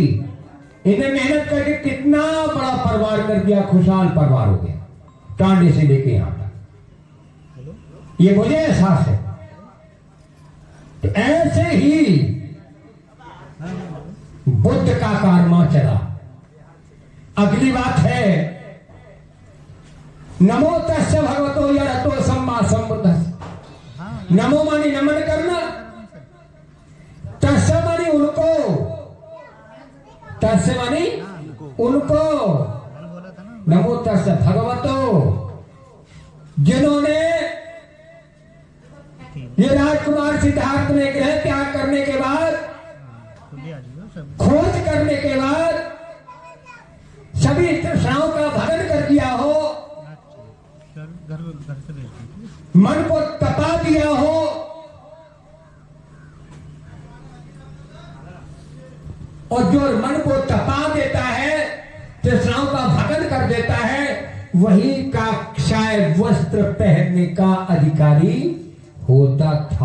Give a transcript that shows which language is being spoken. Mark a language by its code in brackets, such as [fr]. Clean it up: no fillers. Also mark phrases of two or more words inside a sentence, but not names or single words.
[hi] इन्हें मेहनत करके कितना बड़ा परिवार कर दिया, खुशहाल परिवार हो गया, टांडे से लेके यहां तक। ये मुझे एहसास है। तो ऐसे ही बुद्ध का कारवा चला। अगली बात है, [pi] नमो तस्य भगवतो यरतो सम्मा संबुद्धस्य। [hi] नमो मानी नमन करना, तस्य मानी उनको, तस्य मानी उनको, [pi] नमो तस्य भगवतो, [hi] जिन्होंने ये राजकुमार सिद्धार्थ ने ग्रह त्याग करने के बाद, खोज करने के बाद सभी तृष्णाओं का भरण कर दिया हो, मन को तपा दिया हो, और जो मन को तपा देता है, तृष्णाओं का भरण कर देता है, वही काक्षाय वस्त्र पहनने का अधिकारी होता था।